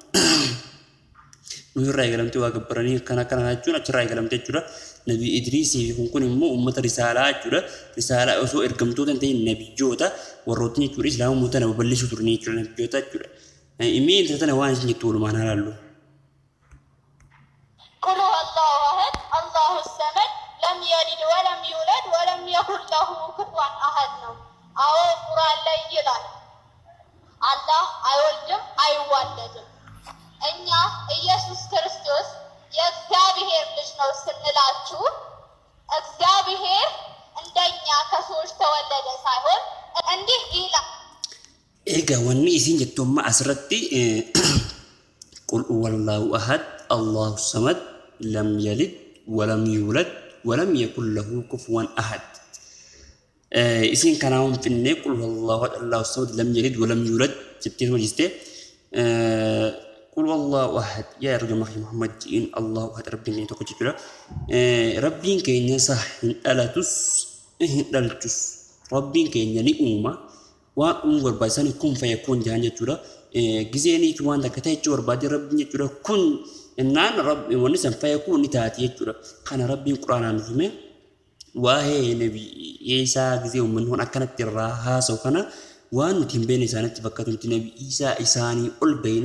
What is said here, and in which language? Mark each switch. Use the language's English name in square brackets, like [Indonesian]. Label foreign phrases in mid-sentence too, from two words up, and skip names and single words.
[Oromo] nuuh irraa eegalamte waa gabbaranii kana jechuun achirraa eegalamte jechuudha nabii idriisii kun immoo ummata risaalaa jechuudha risaalaa osoo ergamtoota hin ta'in nabiyyoota warrootni jechuudha islaamummaa tana babal'isuu turanii jechuudha nabiyyoota jechuudha immoo inta tana waan isin jettu walumaan haalaallu [Arabic] قل هو الله أحد الله الصمد لم يلد ولم يولد ولم يكن له كفوا أحد [Amharic] ነው አዎ ቁርአን ላይ ይላል አላህ አይወልድም አይዋለድም እኛ ኢየሱስ ክርስቶስ የእግዚአብሔር ልጅ ነው ስንላችሁ እግዚአብሔር እንደኛ ከሰዎች ተወለደ ሳይሆን እንዲህ ይላል [Oromo] eega wanni isin jettumma asirratti [Arabic] قل هو الله أحد الله الصمد لم يلد ولم يولد ولم يكن له كفوا أحد [Oromo] isin kanaawun finne [Arabic] قل هو الله أحد الله الصمد لم يلد ولم يولد [Oromo] jettee hojiste [Arabic] قل هو الله أحد [Oromo] yaa ergama Muhammad [Arabic] إن الله أحد [Oromo] rabbiin keenya tokko jechuudha rabbiin keenya sah hin dhalatus hin dhalchus rabbiin keenya ni uuma waan barbaachisan kun fayakun jahan jechuudha gizeeni waan takka ta'e jechuudha barbaade rabbiin jechuudha kun innaan rabbi wanni san fayakun ni taati jechuudha kana rabbiin quraanaan hime waa'ee nabii Iisaa gizee uummanni akkanatti irraa haasa'u kana waan nuti hin beekne isaanitti fakkaatu nuti nabii Iisaa isaanii ol beeyna